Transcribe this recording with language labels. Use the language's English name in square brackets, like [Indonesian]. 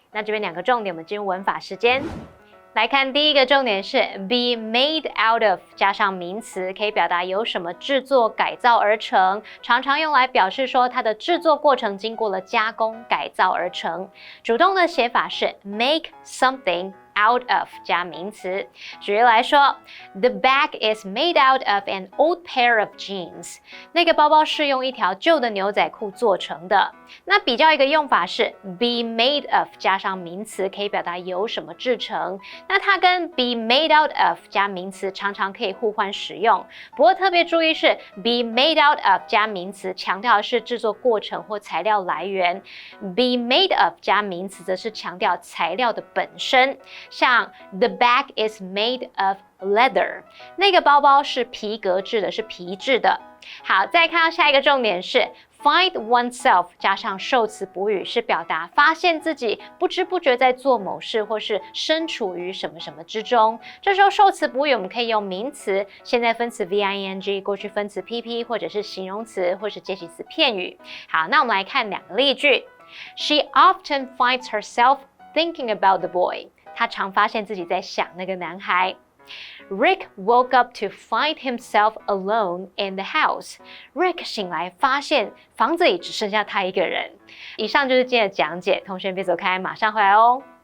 [Chinese] 那这边2个重点，我们进入文法时间。来看第一个重点是 be made out of 加上名词，可以表达由什么制作、改造而成，常常用来表示说它的制作过程经过了加工、改造而成。主动的写法是 make something out of 加名词。举例来说 [English] ，The bag is made out of an old pair of jeans。 [Chinese] 那个包包是用一条旧的牛仔裤做成的。那比较一个用法是 be made of 加上名词，可以表达由什么制成。那它跟 be made out of 加名词常常可以互换使用。不过特别注意是 be made out of 加名词，强调的是制作过程或材料来源。 be made of 加名词则是强调材料的本身。像 [English] The bag is made of leather， [Chinese] 那个包包是皮革制的，是皮质的。好，再看到下一个重点是 find oneself 加上受词补语，是表达发现自己不知不觉在做某事，或是身处于什么什么之中。这时候受词补语我们可以用名词、现在分词 V-I-N-G、过去分词 P-P， 或者是形容词或是介系词片语。好，那我们来看2个例句。 [English] She often finds herself thinking about the boy。 [Chinese] 他常发现自己在想那个男孩。 [English] Rick woke up to find himself alone in the house. [Chinese] Rick 醒来发现房子里只剩下他一个人。以上就是今天的讲解，同学别走开，马上回来哦。